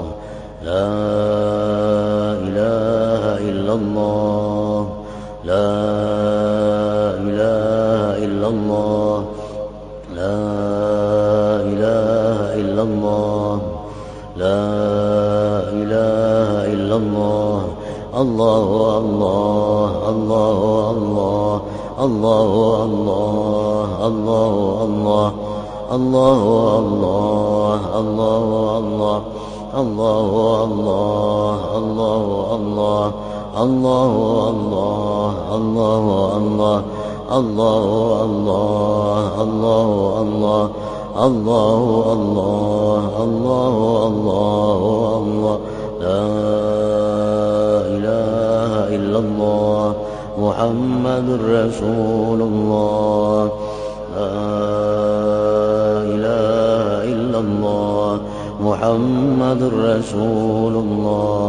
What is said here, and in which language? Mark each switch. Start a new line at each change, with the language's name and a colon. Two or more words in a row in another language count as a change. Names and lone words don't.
Arabic: لا إله إلا الله. لا إله إلا الله. لا إله إلا الله. لا إله إلا الله. الله الله. الله الله. الله الله. الله الله. الله الله. الله الله. الله الله. الله الله. الله الله. الله الله. الله الله. الله الله. الله الله. الله الله. لا إله إلا الله محمد رسول الله. لا إله إلا الله محمد رسول الله.